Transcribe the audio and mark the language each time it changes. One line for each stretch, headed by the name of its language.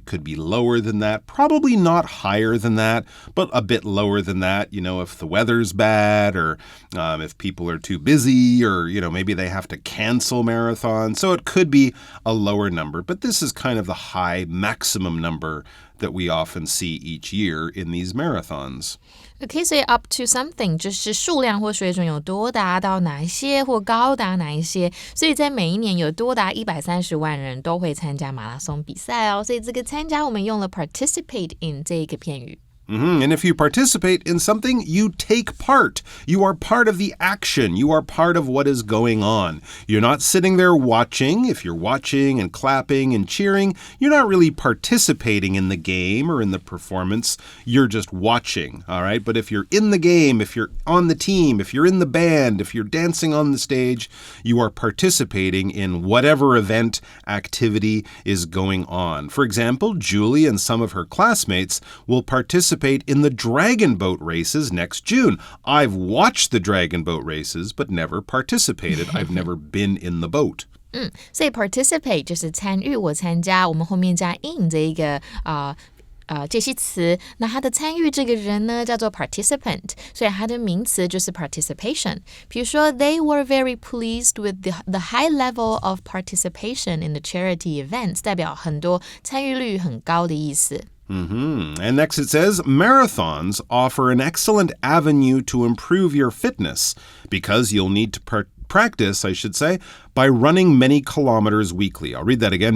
English: It could be lower than that, probably not higher than that, but a bit lower than that, if the weather's bad or if people are too busy or, maybe they have to cancel marathons. So it could be a lower number, but this is kind of the high maximum number that we often see each year in these marathons. Okay, so up to something
Chinese: 就是数量或水准有多达到哪一些或高达哪一些，所以在每一年有多达130万人都会参加马拉松比赛哦，所以这个参加我们用了
English: participate in
Chinese: 这个片语。
English: And if you participate in something, you take part. You are part of the action. You are part of what is going on. You're not sitting there watching. If you're watching and clapping and cheering, you're not really participating in the game or in the performance. You're just watching, all right? But if you're in the game, if you're on the team, if you're in the band, if you're dancing on the stage, you are participating in whatever event, activity is going on. For example, Julie and some of her classmates will participate in the dragon boat races next June. I've watched the dragon boat races, but never participated. I've never been in the boat.
Chinese: 所以 participate 就是参与或参加，我们后面加 in 这一个介系词，那他的参与这个人呢叫做 participant， 所以他的名词就是 participation。比如说
English: they were very pleased with the high level of participation in the charity events，
Chinese: 代表很多参与率很高的意思。
English: And next it says, marathons offer an excellent avenue to improve your fitness because you'll need to practice, I should say, by running many kilometers weekly. I'll read that again.